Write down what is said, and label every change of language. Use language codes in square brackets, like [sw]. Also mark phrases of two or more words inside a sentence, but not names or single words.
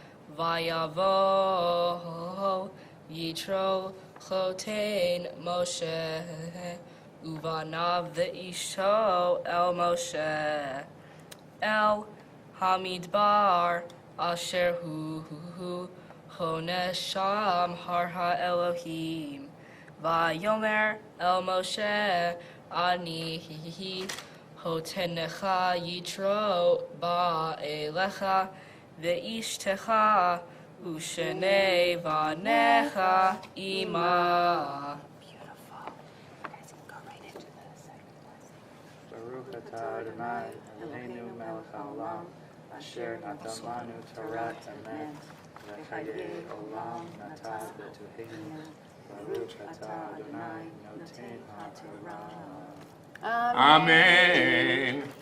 [he] ויבא יתרו חתן משה ובניו ואשתו אל משה אל המדבר אשר הוא חונה שם הר האלהים ויאמר אל משה אני חתנך יתרו בא אליך ואשתך ושני בניה עמה. [en] Beautiful. You guys can go right into the second blessing. [he] ברוך אתה אדני אלהינו מלך העולם אשר נתן לנו תורת אמת וחיי עולם נטע בתוכנו. ברוך אתה אדני נותן התורה. Amen.